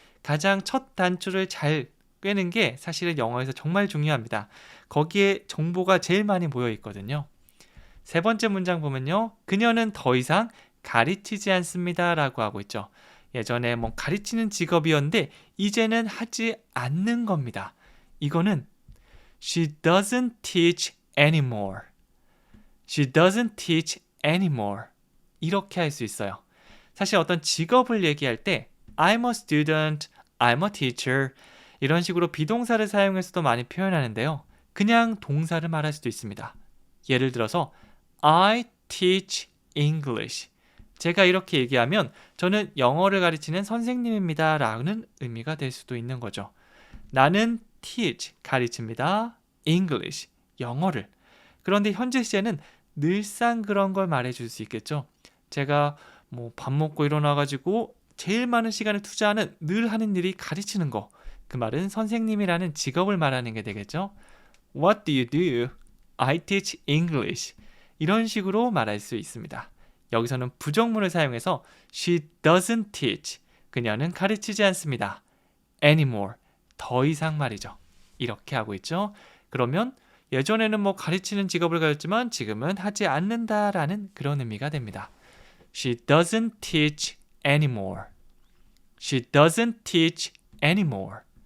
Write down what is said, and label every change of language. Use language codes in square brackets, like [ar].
[ko] 가장 첫 단추를 잘 꿰는 게 사실은 영어에서 정말 중요합니다. 거기에 정보가 제일 많이 모여 있거든요. 세 번째 문장 보면요. 그녀는 더 이상 가르치지 않습니다. 라고 하고 있죠. 예전에 뭐 가르치는 직업이었는데 이제는 하지 않는 겁니다. 이거는 [en] She doesn't teach anymore. She doesn't teach anymore. [ko] 이렇게 할 수 있어요. 사실 어떤 직업을 얘기할 때 [en] I'm a student, I'm a teacher [ko] 이런 식으로 비동사를 사용해서도 많이 표현하는데요. 그냥 동사를 말할 수도 있습니다. 예를 들어서 [en] I teach English. [ko] 제가 이렇게 얘기하면 저는 영어를 가르치는 선생님입니다 라는 의미가 될 수도 있는 거죠. 나는 teach, 가르칩니다. English, 영어를. 그런데 현재 시제는 늘상 그런 걸 말해줄 수 있겠죠. 제가 뭐 밥 먹고 일어나가지고 제일 많은 시간을 투자하는 늘 하는 일이 가르치는 거. 그 말은 선생님이라는 직업을 말하는 게 되겠죠. [en] What do you do? I teach English. [ko] 이런 식으로 말할 수 있습니다. 여기서는 부정문을 사용해서 [en] She doesn't teach. [ko] 그녀는 가르치지 않습니다. Anymore. 더 이상 말이죠. 이렇게 하고 있죠. 그러면 예전에는 뭐 가르치는 직업을 가졌지만 지금은 하지 않는다라는 그런 의미가 됩니다. [en] She doesn't teach anymore. She doesn't teach anymore.